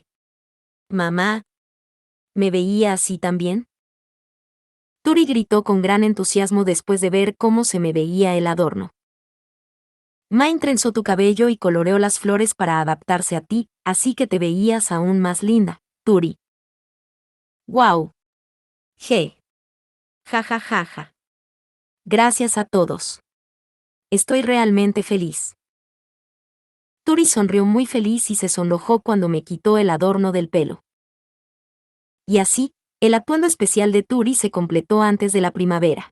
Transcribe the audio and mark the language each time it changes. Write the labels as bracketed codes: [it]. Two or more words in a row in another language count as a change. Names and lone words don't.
[es] Mamá, ¿me veía así también? Turi gritó con gran entusiasmo después de ver cómo se me veía el adorno. Mine trenzó tu cabello y coloreó las flores para adaptarse a ti, así que te veías aún más linda, Turi. ¡Wow! Je. Ja ja ja ja. Gracias a todos. Estoy realmente feliz. Turi sonrió muy feliz y se sonrojó cuando me quitó el adorno del pelo. Y así, el atuendo especial de Turi se completó antes de la primavera.